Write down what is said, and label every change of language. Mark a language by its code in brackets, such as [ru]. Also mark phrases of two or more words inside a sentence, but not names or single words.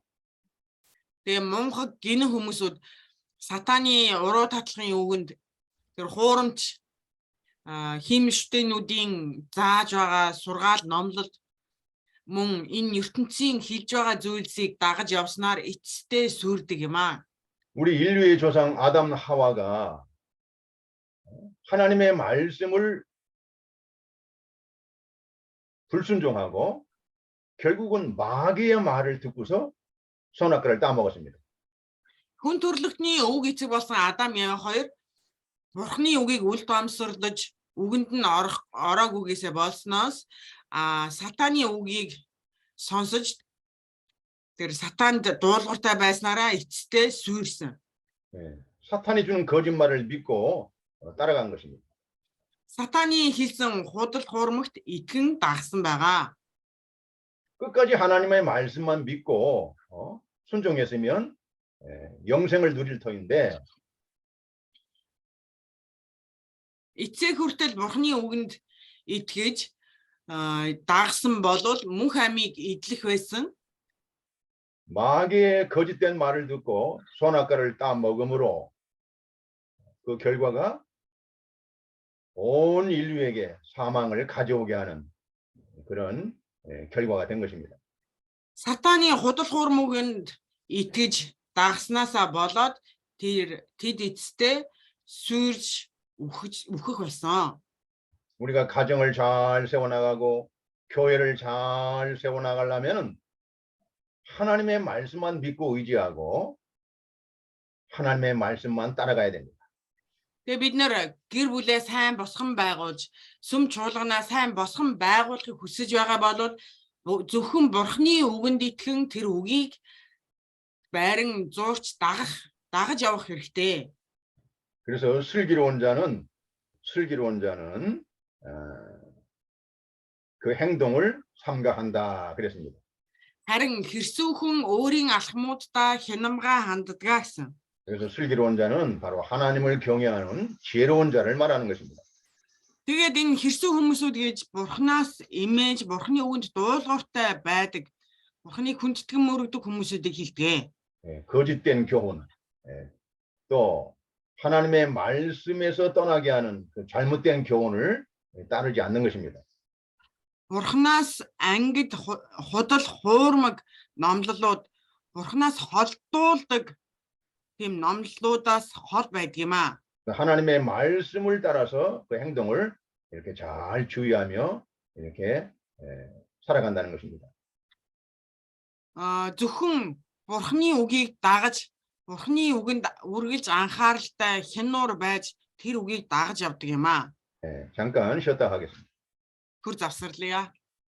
[mn] Тэгээ мунхаг гинэн хүмүүсүүд сатаны уруу татлахын үгэнд тэр хуурамч хиймштэйнүүдийн зааж байгаа сургаал номлол мөн энэ ертөнцийн хэлж байгаа зүйлсийг дагаж явснаар эцэстээ сүрдэг юм аа. [ko] 우리 인류의 조상 아담 하와가 하나님의 말씀을 불순종하고 결국은 마귀의 말을 듣고서 선악과를 따먹었습니다. [mn] Хүн төрлөختний үг эцэг болсон Адам Ява хоёр Бурхны үгийг үл тоомсорлож үгэнд нь ороогүйгээсээ болсноос сатаны үгийг сонсож тэр сатанд дуулууртай байснараа эцэстээ сүрсэн. [ko] 사탄이 주는 거짓말을 믿고 따라간 것입니다. [mn] Сатаны хэлсэн худал хуурмагт итгэн дагсан байгаа. [ko] 끝까지 하나님의 말씀만 믿고 순종했으면 영생을 누릴 터인데 [mn] Эцэг хүртэл Бурхны үгэнд итгэж дагсан болвол мөнх амийг идэх байсан. [ko] 마귀의 거짓된 말을 듣고 선악과를 따먹음으로 그 결과가 온 인류에게 사망을 가져오게 하는 그런 결과가 된 것입니다. [mn] Сатаны худал хуурмагт итгэж дагснаасаа болоод тэд эцэстээ сүрж үхэх байсан. [ko] 우리가 가정을 잘 세워나가고 교회를 잘 세워나가려면 하나님의 말씀만 믿고 의지하고 하나님의 말씀만 따라가야 됩니다. [mn] Тэгээ бид нэр гэр бүлээ сайн босгон байгуулж, сүм чуулганаа сайн босгон байгуулахыг хүсэж байгаа бол зөвхөн бурхны үгэнд итгэн тэр үгийг байран зурч дагаж явах хэрэгтэй. [ko] 그래서 슬기로운 자는 그 행동을 삼가한다 그랬습니다. [mn] Харин хэрсүүхэн өөрийн алхмуудаа хянамгаа ханддаг гэсэн. [ko] 그래서 슬기로운 자는 바로 하나님을 경외하는 지혜로운 자를 말하는 것입니다. [mn] Тэгээд энэ хэрсүү хүмүүсүүд гэж бурхнаас имэж, бурхны үгэнд дуулууртай байдаг, бурхныг хүндэтгэн мөрөгдөг хүмүүсүүдийг хэлдэг. [ko] 예, 거짓된 교훈, 예, 또 하나님의 말씀에서 떠나게 하는 그 잘못된 교훈을 따르지 않는 것입니다. [mn] Бурхнаас ангид худал хуурмаг номлолууд бурхнаас холдуулдаг тийм номлолуудаас хол байдаг юм аа. [ko] 하나님의 말씀을 따라서 그 행동을 이렇게 잘 주의하며 이렇게 살아간다는 것입니다. [mn] Зөвхөн бурхны үгийг дагаж, бурхны үгэнд үргэлж анхааралтай хянуур байж тэр үгийг дагаж явдаг юм аа. [ko] 잠깐 쉬었다 하겠습니다. [mn] Хүр завсарлая.